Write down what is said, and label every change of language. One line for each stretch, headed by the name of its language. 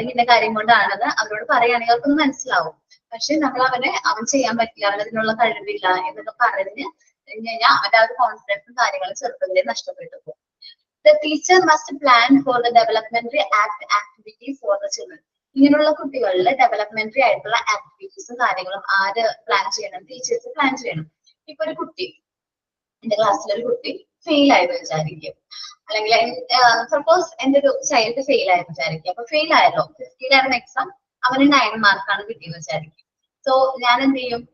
Malayalam: അല്ലെങ്കിൽ ഇന്ന കാര്യം കൊണ്ടാണത് അവരോട് പറയുകയാണെങ്കിൽ അവർക്കൊന്ന് മനസ്സിലാവും. പക്ഷെ നമ്മൾ അവൻ ചെയ്യാൻ പറ്റില്ല, അവനതിനുള്ള കഴിവില്ല എന്നൊക്കെ പറഞ്ഞു കഴിഞ്ഞാൽ അവന്റെ ആ ഒരു കോൺഫിഡൻസും കാര്യങ്ങളും ചെറുപ്പത്തിലേ നഷ്ടപ്പെട്ടു പോകും.
English: The teacher must plan for the developmentary activity for the children.
Malayalam: ഇങ്ങനെയുള്ള കുട്ടികളിൽ ഡെവലപ്മെന്ററി ആയിട്ടുള്ള ആക്ടിവിറ്റീസും കാര്യങ്ങളും ആര് പ്ലാൻ ചെയ്യണം? ടീച്ചേഴ്സ് പ്ലാൻ ചെയ്യണം. ഇപ്പൊ ഒരു കുട്ടി, എന്റെ ക്ലാസ്സിലൊരു കുട്ടി ഫെയിൽ ആയെന്ന് വിചാരിക്കും, അല്ലെങ്കിൽ സപ്പോസ് എന്റെ ഒരു ചൈൽഡ് ഫെയിൽ ആയെന്ന് വിചാരിക്കും. അപ്പൊ ഫെയിൽ ആയല്ലോ, 50 എക്സാം, അവന് 9 മാർക്കാണ് കിട്ടിയെന്ന് വിചാരിക്കും. സോ ഞാൻ എന്ത് ചെയ്യും?